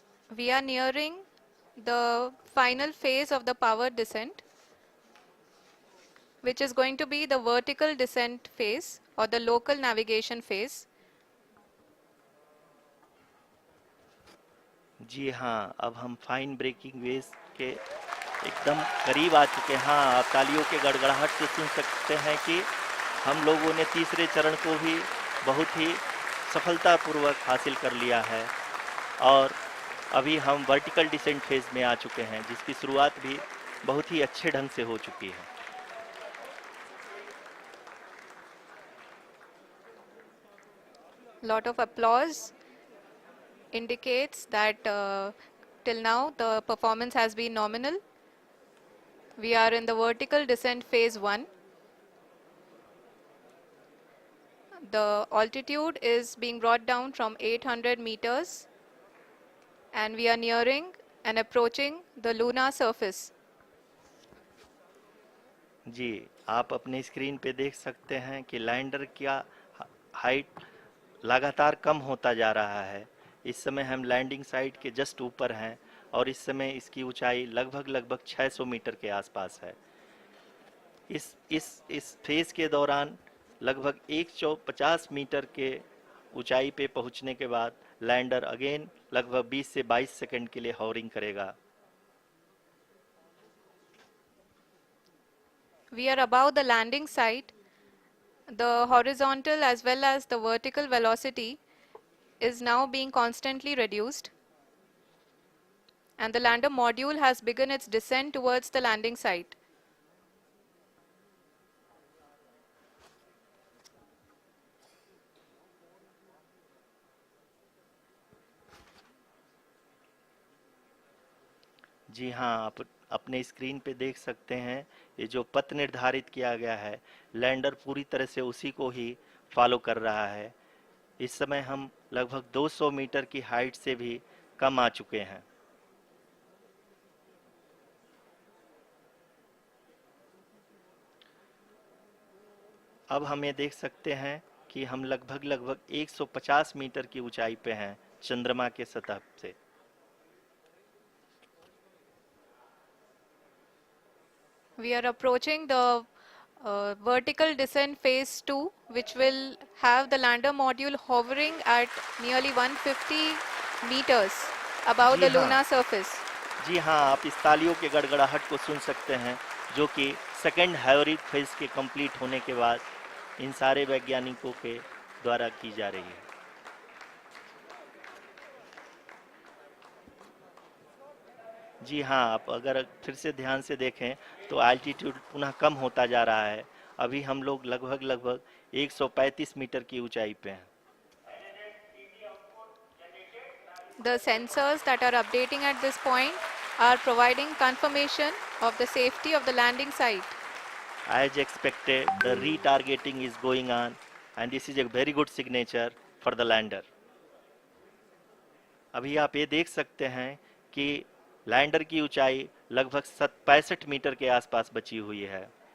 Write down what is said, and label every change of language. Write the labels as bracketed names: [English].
[English] We are nearing the final phase of the power descent, which is going to be the vertical descent phase or the local navigation phase. [Hindi] जी हाँ, अब हम fine breaking wave के एकदम करीब आ चुके हैं। हाँ, आप तालियों के गड़गड़ाहट से सुन सकते हैं कि हम लोगों ने तीसरे चरण को भी बहुत ही सफलतापूर्वक हासिल कर लिया है और अभी हम वर्टिकल डिसेंट फेज में आ चुके हैं, जिसकी शुरुआत भी बहुत ही अच्छे ढंग से हो चुकी है। [English] Lot of applause indicates that till now the performance has been nominal. We are in the vertical descent phase 1. The altitude is being brought down from 800 meters, and we are nearing and approaching the lunar surface. [Hindi] जी, आप अपने screen पे देख सकते हैं कि lander का height लगातार कम होता जा रहा है। इस समय हम लैंडिंग साइट के जस्ट ऊपर हैं और इस समय इसकी ऊंचाई लगभग लगभग 600 मीटर के आसपास है। इस फेज के दौरान लगभग 150 मीटर के ऊंचाई पे पहुंचने के बाद लैंडर अगेन लगभग 20 से 22 सेकंड के लिए हॉवरिंग करेगा। [English] We are above the landing site. The horizontal as well as the vertical velocity is now being constantly reduced, and the lander module has begun its descent towards the landing site. [Hindi] जी हाँ, अपने screen पे देख सकते हैं, ये जो पथ निर्धारित किया गया है, लैंडर पूरी तरह से उसी को ही फॉलो कर रहा है। इस समय हम लगभग 200 मीटर की हाइट से भी कम आ चुके हैं। अब हम ये देख सकते हैं कि हम लगभग 150 मीटर की ऊंचाई पे हैं चंद्रमा के सतह से। [English] We are approaching the vertical descent phase 2, which will have the lander module hovering at nearly 150 meters above [Hindi] ji [English] the [Hindi] हाँ, [English] lunar surface. [Hindi] जी हाँ, आप इस तालियों के गड़गड़ाहट को सुन सकते हैं, जो कि सेकेंड हैवरिक फेज के कंप्लीट होने के बाद इन सारे वैज्ञानिकों के द्वारा की जा रही है। जी हाँ, आप अगर फिर से ध्यान से देखें तो एल्टीट्यूड पुनः कम होता जा रहा है। अभी हम लोग लगभग 135 मीटर की ऊंचाई पे हैं। [English] The sensors that are updating at this point are providing confirmation of the safety of the landing site. As expected, the retargeting is going on, and this is a very good signature for the lander. [Hindi] अभी आप ये देख सकते हैं कि lander की ऊंचाई लगभग 65 मीटर के आसपास बची हुई है।